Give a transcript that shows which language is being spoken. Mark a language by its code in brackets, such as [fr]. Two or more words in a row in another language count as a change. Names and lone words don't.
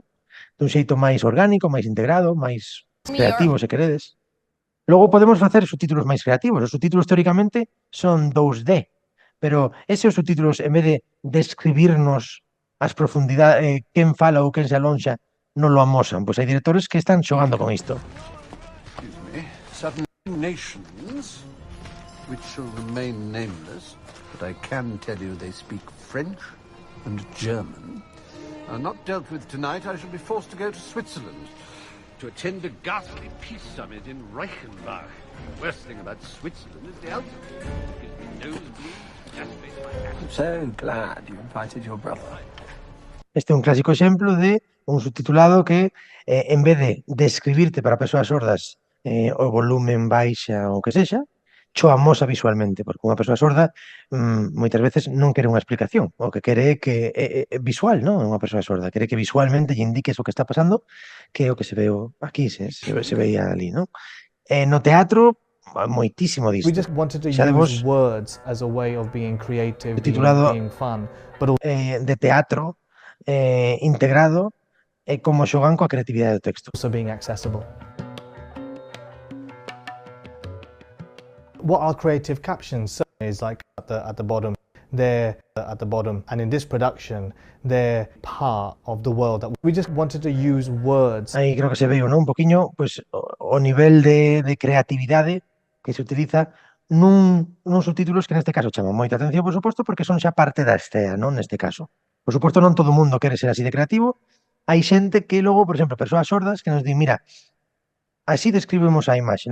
[gl] Dun xeito máis orgánico, máis integrado, máis creativo, se queredes. Logo podemos facer subtítulos máis creativos. Os subtítulos, teóricamente, son 2D. Pero eses subtítulos, en vez de describirnos as profundidades, quen fala ou quen se alonxa non lo amosan. Pois hai directores que están xogando con isto. [en] Excuse me. Certain nations, which shall remain nameless, but I can tell you they speak French and German, are not dealt with tonight. I shall be forced to go to Switzerland to attend a ghastly peace summit in Reichenbach. The worst thing about Switzerland is the altitude. It gives me nosebleeds, exacerbates my asthma. I'm so glad you invited your brother. [gl] Este é un clásico exemplo de un subtitulado que, en vez de describirte para persoas sordas o volumen baixa ou que sexa, cho amosa visualmente, porque unha persoa sorda moitas veces non quere unha explicación, o que quere é que visual, non? Unha persoa sorda quere que visualmente lle indiques o que está pasando, que é o que se veo aquí, se veía ali, non? No teatro, moitísimo disto. [en] We just wanted to use words as a way of being creative, being fun, but [gl] de teatro integrado como xogan coa creatividade do texto. [en] Also being accessible. What are creative captions is like at the bottom. They're at the bottom, and in this production, they're part of the world. We just wanted to use words. [gl] Aí creo que se veo, non? Un poquinho, pues, o nivel de creatividade que se utiliza nun subtítulos que neste caso chaman moita atención, por suposto, porque son xa parte da estea, non? Neste caso. Por suposto, non todo o mundo quere ser así de creativo. Hai xente que logo, por exemplo, persoas sordas que nos din, mira, así describimos a imaxe.